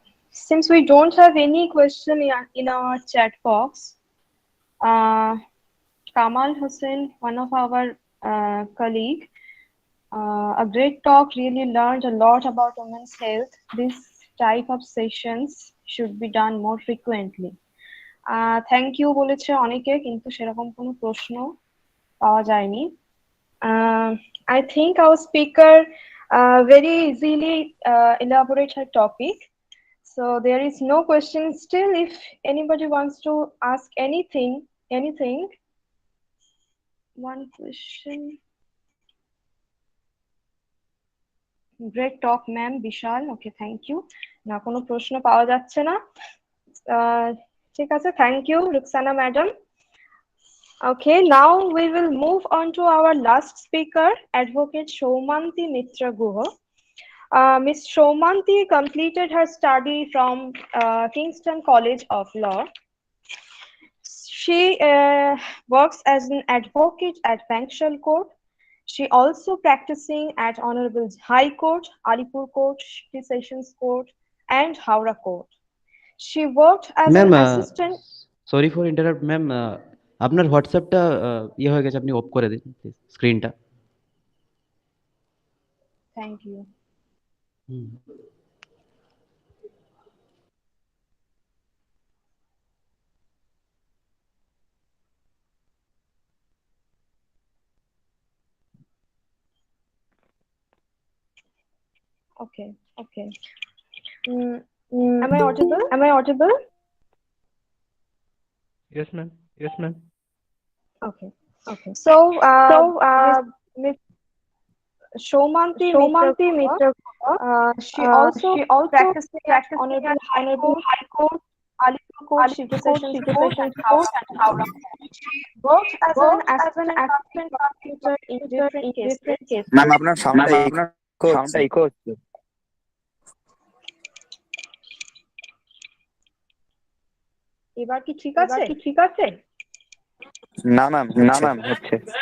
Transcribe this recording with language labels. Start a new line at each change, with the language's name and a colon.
English: Since we don't have any question in our chat box, Kamal Hussain, one of our colleague, a great talk, really learned a lot about women's health. This type of sessions should be done more frequently. Thank you
Bangla: বলেছে অনেকে, কিন্তু সেরকম কোনো প্রশ্ন পাওয়া যায়নি.
English: I think our speaker very easily elaborate her topic. So there is no question still. If anybody wants to ask anything, one question. Great talk, ma'am. Vishal. Okay, thank you.
Bangla: না কোনো প্রশ্ন পাওয়া যাচ্ছে না. ঠিক আছে,
English: thank you, Ruxana madam. Okay, now we will move on to our last speaker, Advocate Shoumanti Mitra Guha. Ms. Shoumanti completed her study from Kingston College of Law. She works as an advocate at Bankshal Court. She also practicing at Honorable High Court, Alipur Court, City Sessions Court, and Howrah Court. She worked as an assistant. Sorry for interrupt, ma'am.
Bangla: আপনার হোয়াটসঅ্যাপটা হয়ে গেছে, আপনি of করে দিন please স্ক্রিনটা।
English: Thank you. Okay. Am I audible? Yes, ma'am. Okay. So, Ms. Shoumanti Mitra Guha, she also practicing at Honorable High Court, Alipur Court, City Sessions Court, and Howrah. She worked as an assistant prosecutor in different cases.
Bangla: Ma'am, আপনার সাউন্ডটা eco হচ্ছে। এবার কি ঠিক আছে? না ma'am, হচ্ছে।